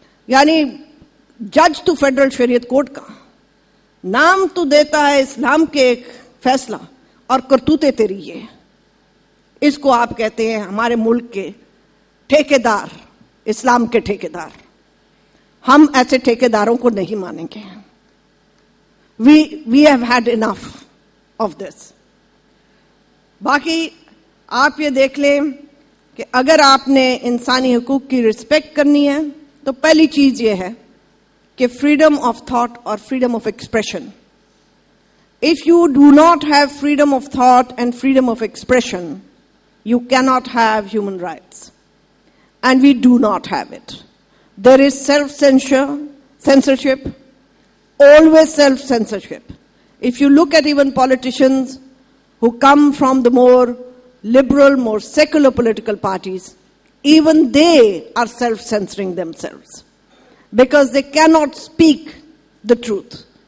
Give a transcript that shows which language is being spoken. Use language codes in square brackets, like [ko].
[hi] यानी जज तो फेडरल शरीयत कोर्ट का नाम तो देता है इस्लाम के एक फैसला और करतूतें तेरी ये. इसको आप कहते हैं हमारे मुल्क के ठेकेदार, इस्लाम के ठेकेदार. हम ऐसे ठेकेदारों को नहीं मानेंगे. [en] We have had enough of this. [hi] बाकी आप ये देख लें कि अगर आपने इंसानी हुकूक की रिस्पेक्ट करनी है तो पहली चीज ये है कि फ्रीडम ऑफ थॉट और freedom of expression. [en] If you do not have freedom of thought and freedom of expression, you cannot have human rights. And we do not have it. There is censorship, always self-censorship. If you look at even politicians who come from the more liberal, more secular political parties, even they are self-censoring themselves because they cannot speak the truth.